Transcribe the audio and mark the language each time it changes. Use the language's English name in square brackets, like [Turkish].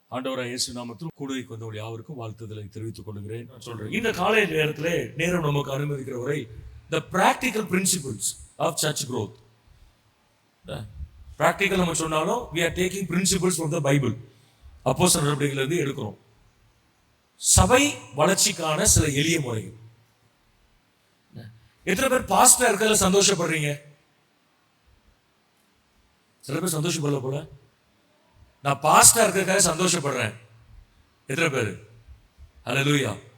[Tamil] ஆண்டவராகிய இயேசு நாமத்தில் கூடுகைக்கு வந்தவர்கள் யாவருக்கும் வாழ்த்துதலை தெரிவித்துக் கொள்கிறேன். நான் சொல்றேன், இந்த காலை நேரத்திலே நேரம் நமக்கு அனுமதிக்கிற வரை [English] the practical principles of church growth. [Tamil] Practical நம்ம சொன்னாலும் [English] we are taking principles from the Bible. [Tamil] அப்போஸ்தலர் நடவடிக்கையில இருந்து எடுக்கிறோம். சபை வளர்ச்சிக்கான சில எளிய முறைகள். எத்தனை பேர் பாஸ்டர் இருக்கிறதுல சந்தோஷப்படுறீங்க? சில பேர் சந்தோஷப்படல போல. நான் பாஸ்டர் இருக்கிறதுக்காக சந்தோஷப்படுறேன். எத்தனை பேர்? ஹல்லேலூயா.